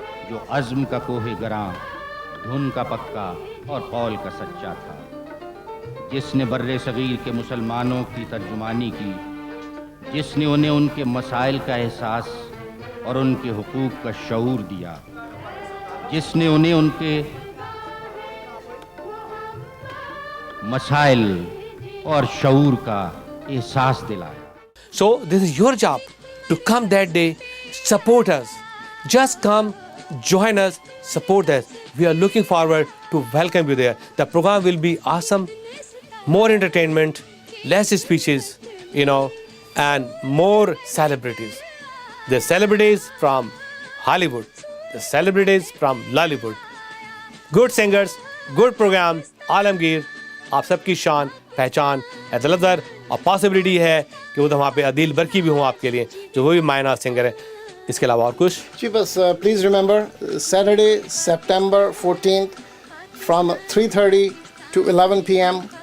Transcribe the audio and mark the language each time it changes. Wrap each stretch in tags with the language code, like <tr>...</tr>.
<ur>جو عزم کا کوہ گراں، دھن کا پکا اور قول کا سچا تھا، جس نے بر صغیر کے مسلمانوں کی ترجمانی کی، جس نے انہیں ان کے مسائل کا احساس اور ان کے حقوق کا شعور دیا، جس نے انہیں ان کے مسائل اور شعور کا احساس دلایا۔</ur> <en>So this is your job to come that day, support us. Just come, join us, support us. We are looking forward to welcome you there. The program will be awesome, more entertainment, less speeches, and more celebrities. The celebrities from Hollywood, the celebrities from Lollywood. Good singers, good program,</en> <ur>Alamgir, آپ سب کی شان پہچان ہے اور possibility ہے کہ وہ تو وہاں پہ عدیل برکی بھی ہوں آپ کے لیے، جو وہ بھی مائنر سنگر ہے۔ اس کے علاوہ اور کچھ؟</ur> <en>جی بس please remember Saturday September 14th from 3:30 to 11 PM.</en>